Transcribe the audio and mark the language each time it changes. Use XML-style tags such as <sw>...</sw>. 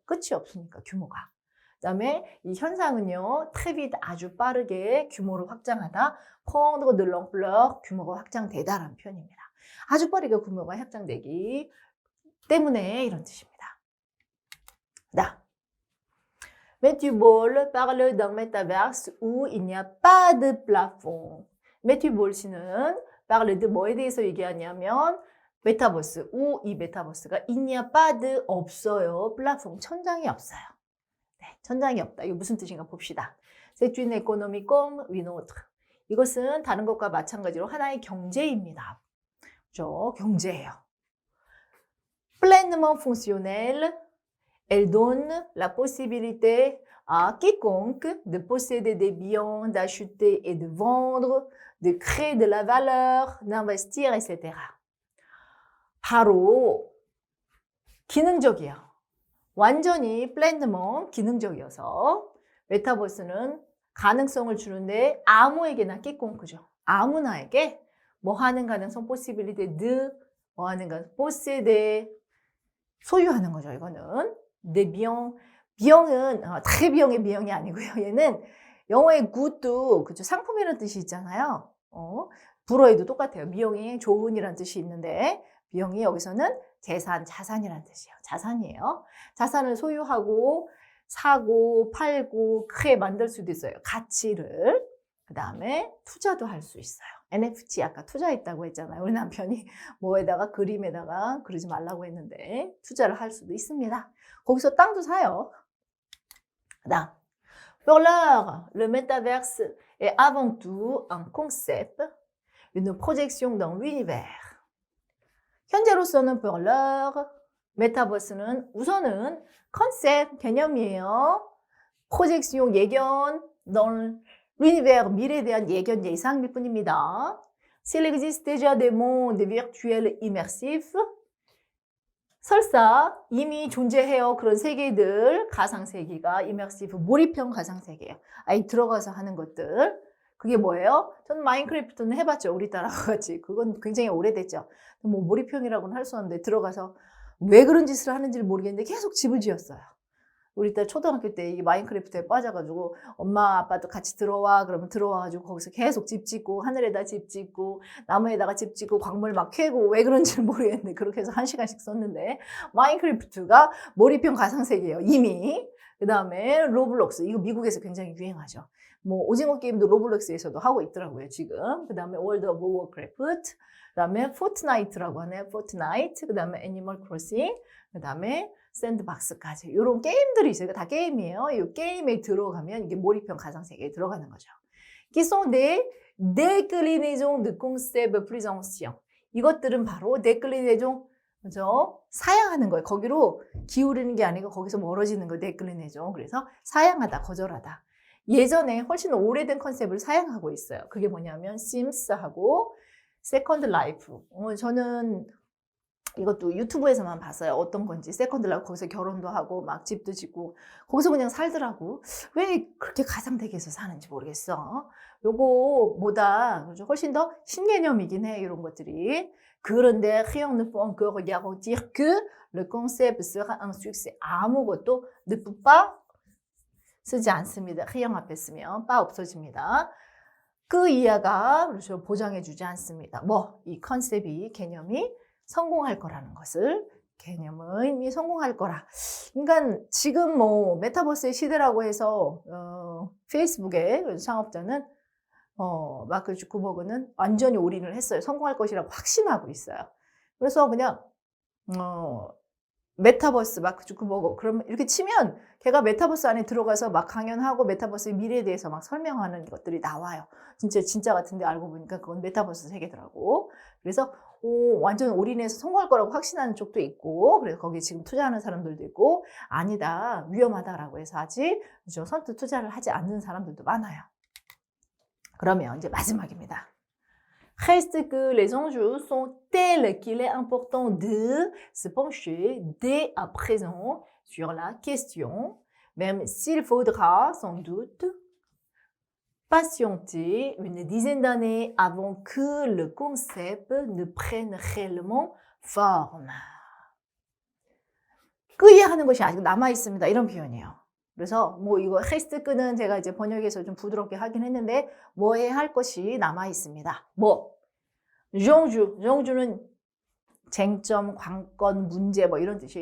<ko>끝이 없으니까 규모가. 그다음에 이 현상은요. 트레비드 아주 빠르게 규모를 확장하다.</ko> <fr>prendre de l'ampleur</fr> <ko>규모가 확장되다라는 표현입니다. 아주 빠르게 규모가 확장되기 때문에 이런 뜻입니다. 자.</ko> <fr>Matthew Ball parle d'un métaverse où il n'y a pas de plafond.</fr> <ko>매튜 볼 씨는</ko> <fr>parle de</fr> <ko>뭐에 대해서 얘기하냐면 메타버스, où 이 메타버스가</ko> <fr>il n'y a pas de</fr> <ko>없어요.</ko> <fr>plafond,</fr> <ko>천장이 없어요. 네, 천장이 없다. 이거 무슨 뜻인가 봅시다.</ko> <fr>C'est une économie comme une autre.</fr> <ko>이것은 다른 것과 마찬가지로 하나의 경제입니다. 그렇죠? 경제예요.</ko> <fr>Pleinement fonctionnel. Elle donne la possibilité à quiconque de posséder des biens, d'acheter et de vendre, de créer de la valeur, d'investir, etc.</fr> <ko>바로 기능적이에요. 완전히 플랜드먼 기능적이어서 메타버스는 가능성을 주는데 아무에게나 quiconque죠. 아무나에게 뭐 하는 가능성</ko> <fr>possibilité de</fr> <ko>뭐 하는 가능성</ko> <fr>posséder</fr> <ko>소유하는 거죠. 이거는</ko> <fr>des biens</fr> <ko>비용은 très 비용이 아니고요. 얘는 영어의 good도 그죠 상품이라는 뜻이 있잖아요. 불어에도 똑같아요. 비용이 좋은이라는 뜻이 있는데 비용이 여기서는 재산, 자산이라는 뜻이에요. 자산이에요. 자산을 소유하고 사고 팔고 크게 만들 수도 있어요. 가치를. 그 다음에 투자도 할 수 있어요. NFT 아까 투자했다고 했잖아요. 우리 남편이 뭐에다가 그림에다가 그러지 말라고 했는데 투자를 할 수도 있습니다. 거기서 땅도 사요.</ko> <fr>그다음 Pour l'heure, le métaverse est avant tout un concept, une projection dans l'univers.</fr> <ko>현재로서는</ko> <fr>pour l'heure,</fr> <ko>메타버스는 우선은 컨셉 개념이에요. 프로젝션 예견,</ko> <fr>dans l'univers</fr> <ko>미래에 대한 예견 예상일 뿐입니다.</ko> <fr>S'il existe déjà des mondes virtuels immersifs,</fr> <ko>설사 이미 존재해요. 그런 세계들, 가상세계가 immersive, 몰입형 가상세계예요. 아예 들어가서 하는 것들. 그게 뭐예요? 저는 마인크래프트는 해봤죠. 우리 딸하고 같이. 그건 굉장히 오래됐죠. 뭐 몰입형이라고는 할 수 없는데 들어가서 왜 그런 짓을 하는지를 모르겠는데 계속 집을 지었어요. 우리 딸 초등학교 때 이 마인크래프트에 빠져가지고 엄마 아빠도 같이 들어와 그러면 들어와가지고 거기서 계속 집 짓고 하늘에다 집 짓고 나무에다가 집 짓고 광물 막 캐고 왜 그런지를 모르겠는데 그렇게 해서 1시간씩 썼는데 마인크래프트가 몰입형 가상세계예요. 이미. 그 다음에 로블록스 이거 미국에서 굉장히 유행하죠. 뭐 오징어 게임도 로블록스에서도 하고 있더라고요 지금. 그 다음에 월드 오브 워크래프트 그 다음에 포트나이트라고 하네요. 포트나이트 그 다음에 애니멀 크로싱 그 다음에 샌드박스까지 이런 게임들이 있어요. 다 게임이에요. 이 게임에 들어가면 이게 몰입형 가상세계에 들어가는 거죠.</ko> <fr>Qui sont des déclinaisons de concepts plus anciens.</fr> <ko>이것들은 바로 déclinaison, 그죠? 사양하는 거예요. 거기로 기울이는 게 아니고 거기서 멀어지는 거예요. déclinaison. 그래서 사양하다, 거절하다. 예전에 훨씬 오래된 컨셉을 사양하고 있어요. 그게 뭐냐면 심스하고 세컨드 라이프. 저는 이것도 유튜브에서만 봤어요. 어떤 건지. 세컨드 라이프 거기서 결혼도 하고 막 집도 짓고 거기서 그냥 살더라고. 왜 그렇게 가상세계에서 사는지 모르겠어. 요거보다 훨씬 더 신개념이긴 해. 이런 것들이.</ko> <fr>그런데 rien ne peut encore garantir que le concept sera un succès.</fr> <ko>아무것도</ko> <fr>ne peut pas</fr> <ko>쓰지 않습니다. rien 앞에 쓰면 빠 없어집니다. 그 이하가 그렇죠. 보장해주지 않습니다. 뭐 이 컨셉이 개념이 성공할 거라는 것을 개념이 성공할 거라. 그러니까 지금 뭐 메타버스의 시대라고 해서 페이스북의 창업자는 마크 주커버그는 완전히 올인을 했어요. 성공할 것이라고 확신하고 있어요. 그래서 그냥 메타버스 마크 주커버그 그러면 이렇게 치면 걔가 메타버스 안에 들어가서 막 강연하고 메타버스의 미래에 대해서 막 설명하는 것들이 나와요. 진짜 같은데 알고 보니까 그건 메타버스 세계더라고. 그래서 완전 올인해서 성공할 거라고 확신하는 쪽도 있고 그래서 거기에 지금 투자하는 사람들도 있고 아니다 위험하다라고 해서 아직 선뜻 투자를 하지 않는 사람들도 많아요. 그러면 이제 마지막입니다.</ko> <fr>Reste que les enjeux sont tels qu'il est important de se pencher dès à présent sur la question, même s'il faudra sans doute patienter une dizaine d'années avant que le concept ne prenne réellement forme.</fr> <ko>끄이하는 것이 아직 남아 있습니다. 이런 표현이에요. 그래서 뭐 이거 reste 끄는 제가 이제 번역에서 좀 부드럽게 하긴 했는데 뭐에 할 것이 남아 있습니다. 뭐 정주는 쟁점, 관건, 문제 뭐 이런 뜻이에요.</ko>